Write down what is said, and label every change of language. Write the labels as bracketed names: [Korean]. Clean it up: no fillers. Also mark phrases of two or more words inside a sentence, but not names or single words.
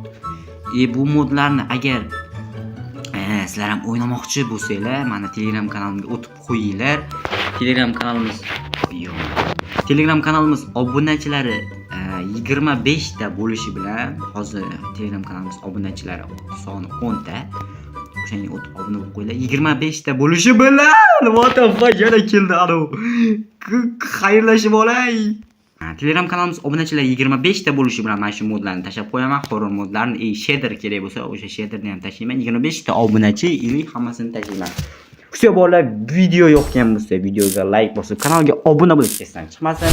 [Uzbek] Bu modlarni agar sizlar ham o'ynamoqchi bo'lsanglar, mana Telegram kanalimga o'tib qo'yinglar. Telegram kanalimiz obunachilari 25 ta bo'lishi bilan hozir Telegram kanalimiz obunachilari soni 10 ta. O'shanga o'tib obuna bo'lib qo'yinglar. 25 ta bo'lishi bilan [English] what the fuck [Uzbek] yana keldi anu. Xayrlashib olay. Telegram kanalimiz obunachilar 25 ta bo'lishi bilan mana shu modlarni tashab qo'yaman. Horror modlarni, shader kerak bo'lsa, o'sha shaderni ham tashlayman. 25 ta obunachi, hammasini tashlayman. Kuchli bolalar, video yoqgan bo'lsa, videoga like bosib, kanalga obuna bo'lib esdan chiqmasin.